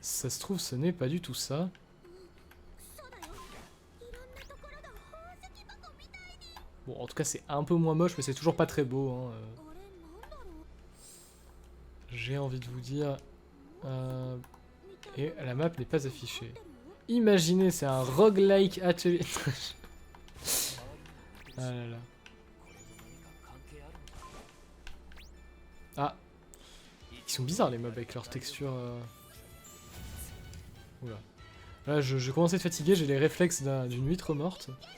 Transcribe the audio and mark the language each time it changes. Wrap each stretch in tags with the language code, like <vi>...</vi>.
<fr>Ça se trouve ce n'est pas du tout ça.</fr> <ja>そうだよ、いろんなところが宝石箱みたいに。</ja> <fr>Bon en tout cas c'est un peu moins moche mais c'est toujours pas très beau. Hein.</fr> <ja>あれなんだろう。</ja> <fr>J'ai envie de vous dire... Et la map n'est pas affichée. Imaginez, c'est un roguelike atelier. Ah là là.</fr> <ja>これに何か関係あるのか。</ja> <fr>Ah. Ils sont bizarres les mobs avec leur texture. Oula. Là je commence à être fatigué, j'ai les réflexes d'une huître morte.</fr>